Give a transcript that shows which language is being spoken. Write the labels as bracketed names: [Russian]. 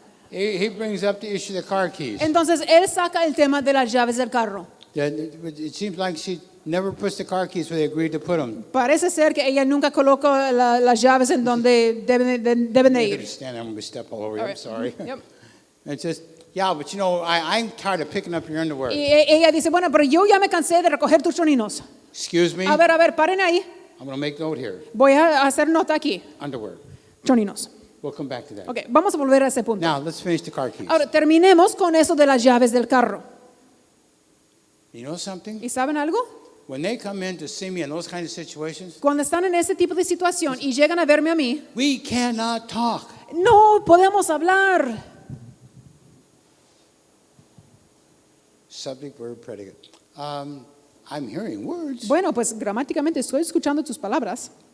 [English] he brings up the issue of the car keys. [Spanish] Entonces él saca el tema de las llaves del carro. [English] It seems like she never puts the car keys where they agreed to put them. [Spanish] Parece ser que ella nunca coloca las llaves en donde deben de [English] I'm going [Spanish] ir. [English] to stand there, I'm going to step all over you, All right. sorry. Yep. It's just, yeah, but you know, I'm tired of picking up your underwear. [Spanish] Y ella dice, bueno, pero yo ya me cansé de recoger tus choninos. [English] Excuse me, [Spanish] A ver, paren ahí. [English] I'm going to make note here. [Spanish] Voy a hacer nota aquí. [English] Underwear. [Spanish] Choninos. [English] We'll come back to that. [Spanish] Ok, vamos a volver a ese punto. [English] Now, let's finish the car keys. [Spanish] Ahora, terminemos con eso de las llaves del carro. [English] You know something? [Spanish] ¿Y saben algo? [English] When they come in to see me in those kinds of situations, [Spanish] Cuando están en ese tipo de situación y llegan a verme a mí, [English] we cannot talk. [Spanish] no podemos hablar. [English] Subject, verb, predicate. I'm hearing words. [Spanish] Bueno, pues gramáticamente estoy escuchando tus palabras.